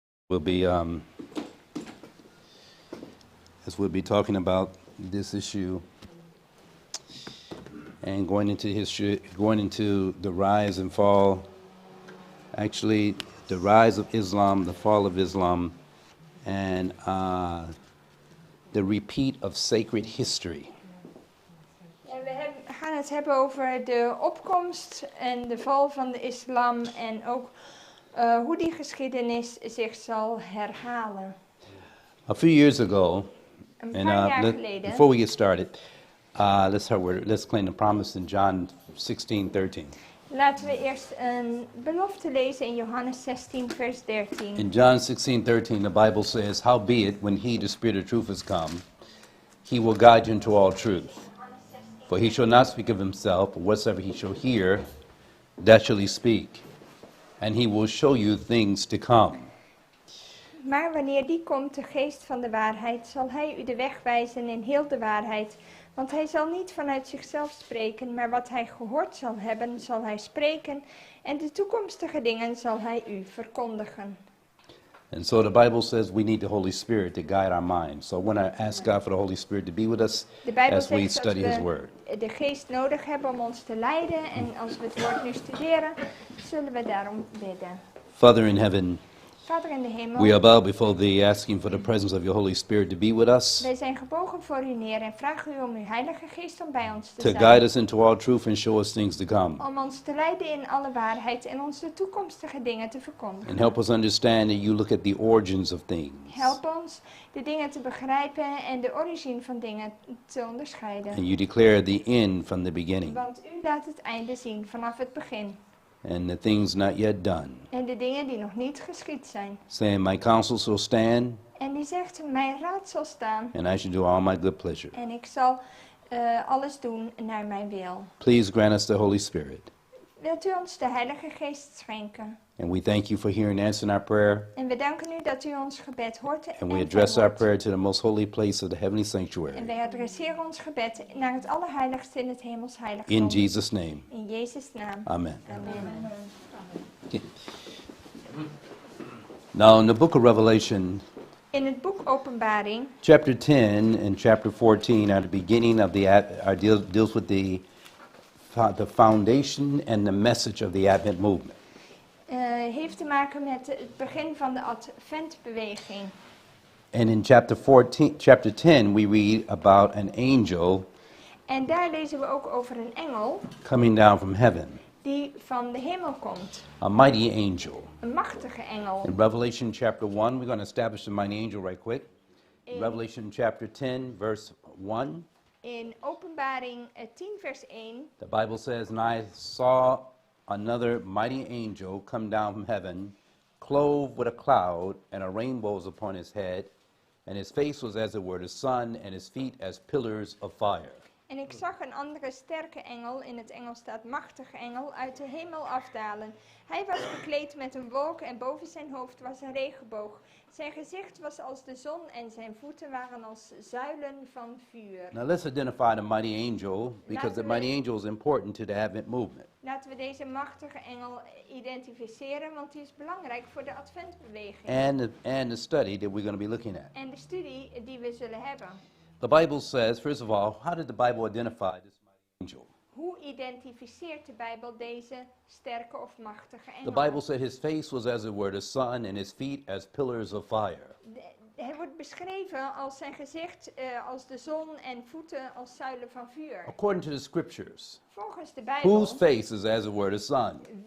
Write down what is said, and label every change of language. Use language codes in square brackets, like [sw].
[en] We'll be, as we'll be talking about this issue and going into history, going into the rise and fall, actually the rise of Islam, the fall of Islam, and the repeat of sacred history. [nl] En we gaan het hebben over de opkomst en de val van de islam en ook hoe die geschiedenis zich zal herhalen. [en] A few years ago, [nl] Een [en] and [nl] paar jaar geleden. [en] before we get started, let's claim the promise in John 16:13. [nl] Laten we eerst een belofte lezen in Johannes 16, vers 13. [en] In John 16:13, the Bible says, "Howbeit, when he, the Spirit of truth, is come, he will guide you into all truth. For he shall not speak of himself, but whatsoever he shall hear, that shall he speak. And he will show you things to come." [nl] Maar wanneer die komt, de geest van de waarheid, zal hij u de weg wijzen in heel de waarheid. Want hij zal niet vanuit zichzelf spreken, maar wat hij gehoord zal hebben, zal hij spreken. En de toekomstige dingen zal hij u verkondigen. [en] And so the Bible says we need the Holy Spirit to guide our minds. So I want to ask God for the Holy Spirit to be with us [nl] De Bijbel [en] as we [nl] zegt dat [en] study His Word. [nl] we de geest nodig hebben om ons te leiden. En als we het woord nu studeren, zullen we daarom bidden. [en] Father in heaven, [nl] Vader in de hemel, [en] we are bowed before thee, asking for the presence of your Holy Spirit to be with us, [nl] wij zijn gebogen voor u neer en vragen u om uw heilige geest om bij ons te [en] to [nl] zijn. [en] guide us into all truth and show us things to come. [nl] Om ons te leiden in alle waarheid en ons de toekomstige dingen te verkondigen. [en] And help us understand that you look at the origins of things. [nl] Help ons de dingen te begrijpen en de origine van dingen te onderscheiden. [en] And you declare the end from the beginning, [nl] Want u laat het einde zien vanaf het begin. [en] and the things not yet done. [nl] En de dingen die nog niet geschied zijn. [en] Saying, my counsel shall stand, [nl] En die zegt, mijn raad zal staan. [en] and I shall do all my good pleasure. [nl] En ik zal alles doen naar mijn wil. [en] Please grant us the Holy Spirit. [nl] Wilt u ons de heilige geest schenken? [en] And we thank you for hearing and answering our prayer. [nl] En we danken u dat u ons gebed hoort [en] And we [nl] en [en] address our [nl] verhoort. [en] prayer to the most holy place of the heavenly [nl] En [en] sanctuary. [nl] wij adresseren ons gebed naar het allerheiligste in het hemels heiligdom. [en] In Jesus' name, [nl] In Jezus' naam. [en] amen. [nl] Amen. [en] Okay. Now in the book of Revelation, [nl] In het boek Openbaring, [en] chapter 10 and chapter 14 are the beginning of deals with the foundation and the message of the Advent movement. [nl] heeft te maken met het begin van de Adventbeweging. [en] And in chapter 10, we read about an angel [nl] En daar lezen we ook over een engel [en] coming down from heaven, [nl] die van de hemel komt. [en] a mighty angel. [nl] Een machtige engel. [en] In Revelation chapter 1, we're going to establish the mighty angel right quick. [nl] In, [en] Revelation chapter 10, verse 1, [nl] in Openbaring 10 vers 1. [en] the Bible says, "And I saw another mighty angel come down from heaven, clothed with a cloud, and a rainbow was upon his head, and his face was as it were the sun, and his feet as pillars of fire." [nl] En ik zag een andere sterke engel, in het Engels staat machtige engel, uit de hemel afdalen. Hij was bekleed met een wolk en boven zijn hoofd was een regenboog. Zijn gezicht was als de zon en zijn voeten waren als zuilen van vuur. [en] Now let's identify the mighty angel, because the mighty angel is important to the Advent movement. [nl] Laten we deze machtige engel identificeren, want die is belangrijk voor de Adventbeweging. [en] And the study that we're going to be looking at. [nl] En de studie die we zullen hebben. [en] The Bible says, first of all, how did the Bible identify this mighty angel? [nl] Hoe identificeert de Bijbel deze sterke of machtige engel? [en] The Bible said his face was as it were the sun, and his feet as pillars of fire. [nl] Hij wordt beschreven als zijn gezicht als de zon en voeten als zuilen van vuur. [en] According to the scriptures, [nl] Volgens de Bijbel, [en] whose face is as it were the sun?